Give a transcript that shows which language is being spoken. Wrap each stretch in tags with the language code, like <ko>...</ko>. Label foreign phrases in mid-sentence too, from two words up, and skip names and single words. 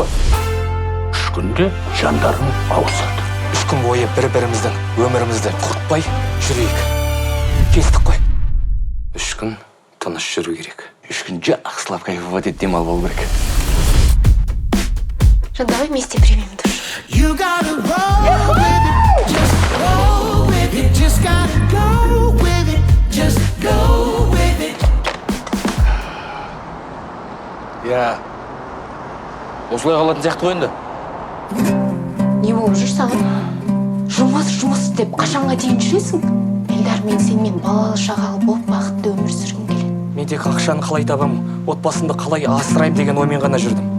<kk>3 күнде жандарың ауысады. 3 күн бойы бір-біріміздің өмірімізді құртпай жүрейік. Келістік қой. 3 күн тыныш жүру керек. 3 күн жақсылап кайфовать етіп демал болу керек. Жан,</kk> <ru>давай вместе примем душ.</ru> <en>You gotta roll with it, just roll with it, just gotta go with it, just go with it.</en> <kk>Я осылай қалатын сияқты ғой енді. Не болып жүр саған? Жұмыс деп қашанға дейін жүресің? Эльдар, мен сенімен балалы шағалы болып бақытты өмір сүргім келеді. Мен тек ақшаны қалай табамын, отбасымды қалай асыраймын деген оймен ғана жүрдім.</kk>